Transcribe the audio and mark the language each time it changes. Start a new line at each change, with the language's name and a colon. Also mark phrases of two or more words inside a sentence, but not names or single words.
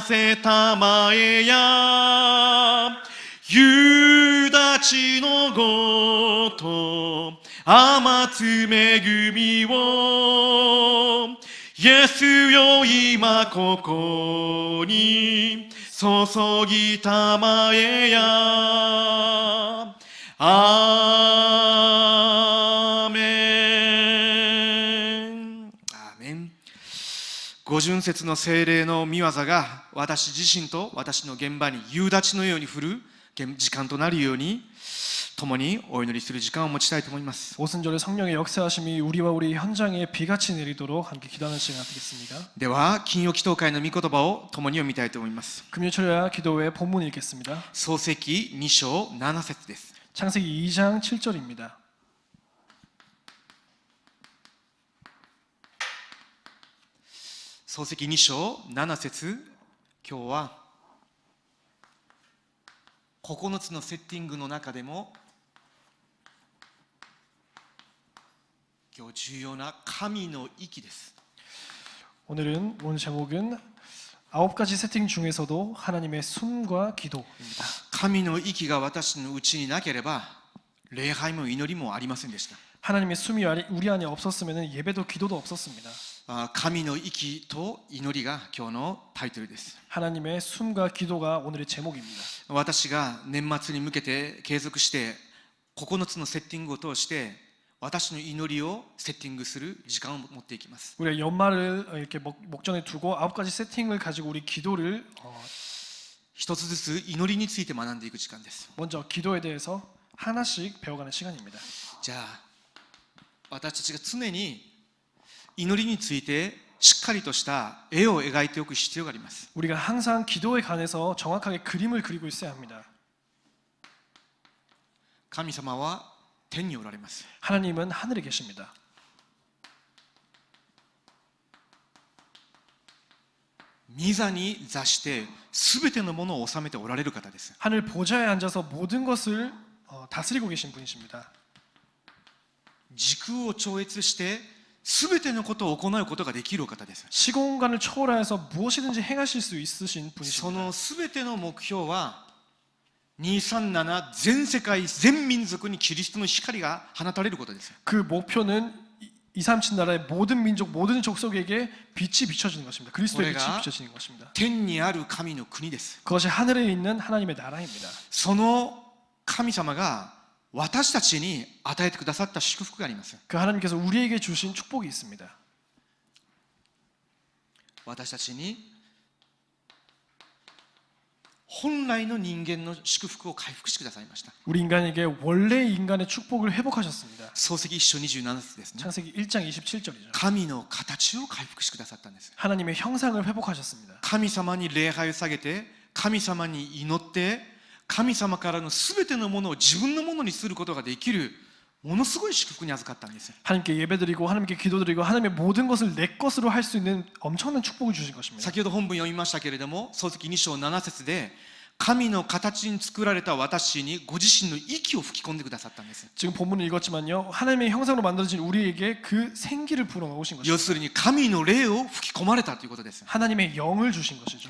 Japanese: せたまえや夕立のごと雨つ恵みをイエスよ今ここに注ぎたまえやアーメンアーメン。五巡節の聖霊の御業が私自身と私の現場に夕立のように降る時間となるように共にお祈りする時間を持ちたいと思います。
Korean: 오순절에 성령의 역사하심이 우리와 우리 현장에 비같이 내리도록 함께 기도하는 시간 되겠습니다.
Japanese: では金曜祈祷会の御言葉を共に読みたいと思います。
Korean: 금요철야 기도회 본문 읽겠습니다.
Japanese: 創世記2章7節です。
Korean: 창세기 2장 7절입니다.
Japanese: 創世記2章7節今日は9つのセッティングの中でも今日重要な神の息です。
Korean: 오늘 제목은 9가지 세팅 중에서도 하나님의 숨과 기도입니다.
Japanese: 神の息が私のうちになければ礼拝も祈りもありませんでした。
Korean: 하나님의 숨이 우리 안에 없었으면 예배도 기도도 없었습니다.
Japanese: 神の息と祈りが今日のタイトルです。
Korean: 하나님의 숨과 기도가 오늘의 제목입니다.
Japanese: 私が年末に向けて継続して9つのセッティングを通して私の祈りをセッティングする時間を持っていきます。
Korean: 우리가 연말을 이렇게 목전에 두고 9가지 세팅을 가지고 우리 기도를
Japanese: 一つずつ祈りについて学んでいく時間です。
Korean: 먼저 기도에 대해서 하나씩 배워가는 시간입니다.
Japanese: じゃあ私たちが常に祈りについてしっかりとした絵を描いておく必要があります。
Korean: 우리가 항상 기도에 관해서 정확하게 그림을 그리고 있어야 합니다.
Japanese: 神様は天におられます。
Korean: 하나님은 하늘에 계십니다.
Japanese: 御座に座してすべてのものを治めておられる方です。
Korean: 하늘 보좌에 앉아서 모든 것을 다스리고 계신 분이십니다.
Japanese: 時空を超越してすべてのことを行うことができるお方です。
Korean: 시공간을 초월하여서 무엇이든지 행하실 수 있으신
Japanese: そ
Korean: 분이십니다.
Japanese: のすべての目標は237全世界全民族にキリストの光が放たれることです。
Korean: 그 목표는 237 나라의 모든 민족, 모든 족속에게 빛이 비춰지는 것입니다. 그리스도의 빛이 비춰지는 것입니다.
Japanese: 天にある神の国です。
Korean: 그것이 하늘에 있는 하나님의 나라입니다.
Japanese: その神様が私たちに与えてくださった祝福があります。
Korean: 그 하나님께서 우리에게 주신 축복이 있습니다.
Japanese: 私たちに本来の人間の祝福を回復してくださいました。
Korean: 우리 인간에게 원래 인간의 축복을 회복하셨습니다.
Japanese: 創世記1章27節ですね。
Korean: 창세기 1장 27절이죠.
Japanese: 神の形を回復してくださったんです。
Korean: 하나님의 형상을 회복하셨습니다.
Japanese: 神様に礼拝を下げて、神様に祈って、神様からのすべてのものを自分のものにすることができるものすごい祝福に預かったんです。
Korean: 하나님께 예배드리고 하나님께 기도드리고 하나님의 모든 것을 내 것으로 할 수 있는 엄청난 축복을 주신 것입니다.
Japanese: 先ほど本文読みましたけれども、創世記2章7節で神の形に作られた私にご自身の息を吹き込んでくださったんです。
Korean: 지금 본문을 읽었지만요, 하나님의 형상으로 만들어진 우리에게 그 생기를 불어넣으신 것입니다.
Japanese: 要するに神の霊を吹き込まれたということです。
Korean: 하나님의 영을 주신 것이죠.